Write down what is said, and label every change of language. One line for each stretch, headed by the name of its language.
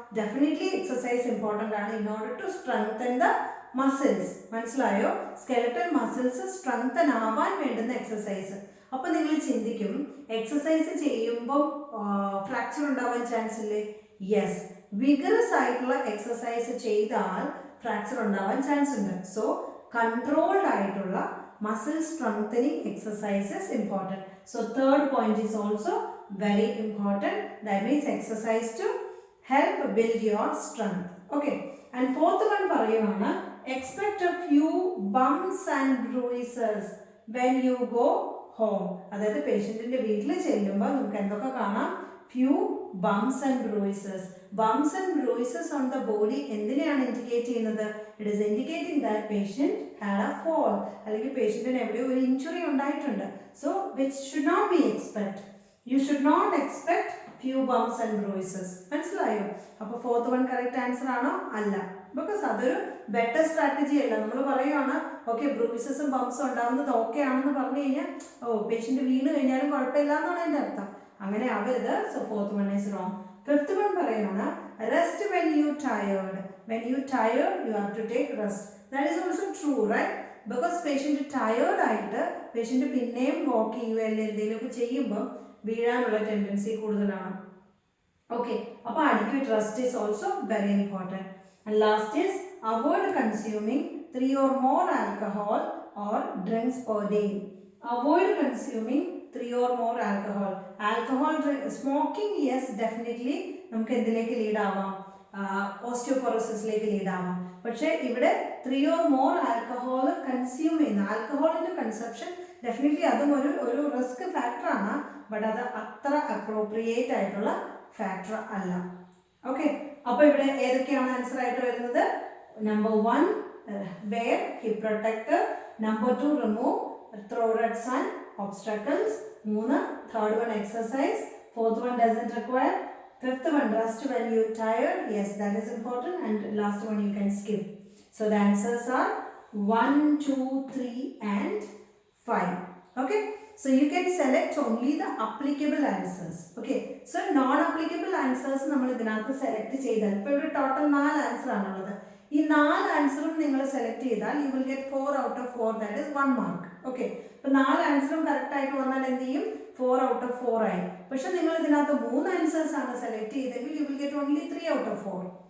English: Definitely exercise important ആണ് in order to strengthen the muscles.
Malayalam: മനസ്സിലായോ? Skeletal muscles strengthen ആവാൻ വേണ്ടുന്ന എക്സസൈസ്. അപ്പോൾ നിങ്ങൾ ചിന്തിക്കും, എക്സസൈസ് ചെയ്യുമ്പോൾ ഫ്രാക്ചർ ഉണ്ടാവാൻ ചാൻസ് ഇല്ലേ? യെസ്, വിഗറസ് ആയിട്ടുള്ള എക്സസൈസ് ചെയ്താൽ ഫ്രാക്ചർ ഉണ്ടാവാൻ ചാൻസ് ഉണ്ട്.
English: So controlled ആയിട്ടുള്ള muscle strengthening exercises important. So third point is also very important. That means exercise to help build your strength. Okay. And fourth one parayana, expect a few bumps and bruises when you go home.
Malayalam: അതായത് പേഷ്യന്റിന്റെ വീട്ടിൽ ചെല്ലുമ്പോൾ നമുക്ക് എന്തൊക്കെ കാണാം?
English: few bumps and bruises. Bumps and bruises on the body
Malayalam: എന്തിനെയാണ് indicate ചെയ്യുന്നത്?
English: It is indicating that patient had a fall.
Malayalam: അല്ലെങ്കിൽ പേഷ്യന്റിന് എവിടെയോ ഒരു ഇഞ്ചുറി ഉണ്ടായിട്ടുണ്ട്.
English: So which should not be expect. You should not expect few bumps and bruises.
Malayalam: മനസ്സിലായോ? അപ്പോൾ fourth one correct answer ആണോ? അല്ല. ബിക്കോസ് അതൊരു ബെറ്റർ സ്ട്രാറ്റജി അല്ല. നമ്മൾ പറയുവാണ് ഓക്കെ ബ്രൂയിസസും ബംപ്സും ഉണ്ടാവുന്നത് ഓക്കെ ആണെന്ന് പറഞ്ഞു കഴിഞ്ഞാൽ പേഷ്യന്റ് വീണ് കഴിഞ്ഞാലും കുഴപ്പമില്ല എന്നാണ് എൻ്റെ അർത്ഥം. അങ്ങനെ ആവരുത്.
English: So fourth one is wrong. Fifth one പറയുകയാണ് rest when you tired. When you tired you have to take rest. That is also true, right?
Malayalam: Because patient tired ആയിട്ട് പേഷ്യന്റ് പിന്നെയും വാക്ക് ചെയ്യുക അല്ലെങ്കിൽ എന്തെങ്കിലുമൊക്കെ ചെയ്യുമ്പോൾ വീഴാനുള്ള ടെൻഡൻസി കൂടുതലാണ്.
English: Okay, അപ്പോൾ adequate rest is also very important. And last is avoid consuming 3 or more alcohol or drinks per day. Avoid consuming 3 or more alcohol. Alcohol smoking, yes, definitely
Malayalam: നമുക്ക് എന്തിലേക്ക് lead ആവാം? ഓസ്റ്റിയോപൊറോസിസിലേക്ക് lead ആവാം. പക്ഷേ ഇവിടെ 3 or more alcohol consume ചെയ്യുന്ന ആൽക്കഹോളിൻ്റെ consumption definitely അതും ഒരു risk ഫാക്ടറാണ്. But അത് അത്ര അപ്രോപ്രിയേറ്റ് ആയിട്ടുള്ള ഫാക്ടർ അല്ല. ഓക്കെ, അപ്പോൾ ഇവിടെ ഏതൊക്കെയാണ് ആൻസർ ആയിട്ട് വരുന്നത്?
English: നമ്പർ 1 wear hip protector, number 2 remove throats and obstacles, 3 third one exercise, fourth one doesn't require, fifth one rest when you tired, yes that is important, and last one you can skip. So the answers are 1, 2, 3 and 5. Okay, so you can select only the applicable answers. Okay, so non applicable answers
Malayalam: നമ്മൾ ഇതിനകത്ത് select ചെയ്താൽ ഇപ്പോൾ ഇവിടെ total 4 answer ആണുള്ളത്. ഈ 4 ആൻസറും നിങ്ങൾ select ചെയ്താൽ
English: You will get 4 out of 4, that is 1 mark.
Malayalam: Okay, അപ്പോൾ 4 ആൻസറും കറക്റ്റ് ആയിട്ട് വന്നാൽ എന്ത് ചെയ്യും? 4 out of 4 ആയി. പക്ഷെ നിങ്ങൾ ഇതിനകത്ത് 3 ആൻസേഴ്സ് ആണ് സെലക്ട് ചെയ്തെങ്കിൽ
English: You will get only 3 out of 4.